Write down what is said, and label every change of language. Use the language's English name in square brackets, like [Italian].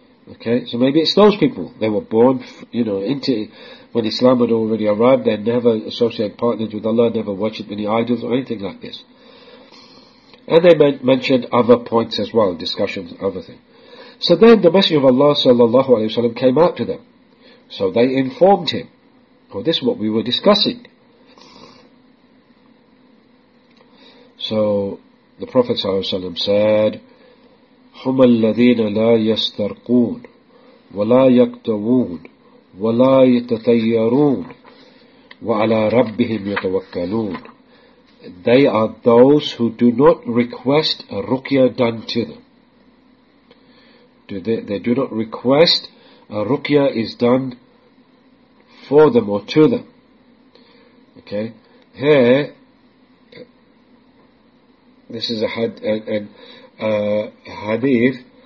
[English] Okay, so maybe it's those people. They were born, you know, into, when Islam had already arrived, they never associated partners with Allah, never worshipped any idols or anything like this. And they mentioned other points as well, discussions, other things. So then the Messenger of Allah sallallahu alayhi wa sallam came out to them. So they informed him. Well, this is what we were discussing. So the Prophet sallallahu alayhi wa sallam said, [Arabic] هُمَ الَّذِينَ لَا يَسْتَرْقُونَ وَلَا يَكْتَوُونَ وَلَا يَتَثَيَّرُونَ وَعَلَىٰ رَبِّهِمْ يَتَوَكَّلُونَ. [English] They are those who do not request a ruqya done to them. They do not request a ruqya is done for them or to them. Okay? Here, this is a had and hadith.